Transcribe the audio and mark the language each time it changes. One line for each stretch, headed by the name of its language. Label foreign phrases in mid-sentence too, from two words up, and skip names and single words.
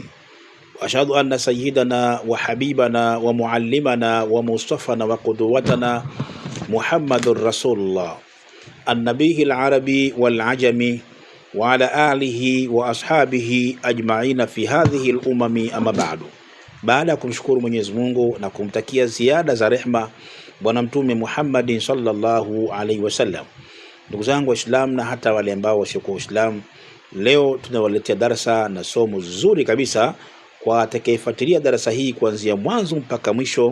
Arabic: وأشهد أن سيدنا وحبيبنا ومعلمنا ومصطفانا وقدوتنا محمد رسول الله النبي العربي والعجمي وعلى آله وأصحابه أجمعين في هذه الأمم أما بعد.
Swahili: Baada ya kumshukuru Mwenyezi Mungu na kumtakia ziada za rehma bwana mtume Muhammadin
Arabic: صلى الله عليه وسلم,
Swahili: ndugu zangu Waislamu na hata wale ambao wasiokuwa Waislamu, leo tunawaletea darasa na somo zuri kabisa kwa atakayefuatilia darasa hii kuanzia mwanzo mpaka mwisho.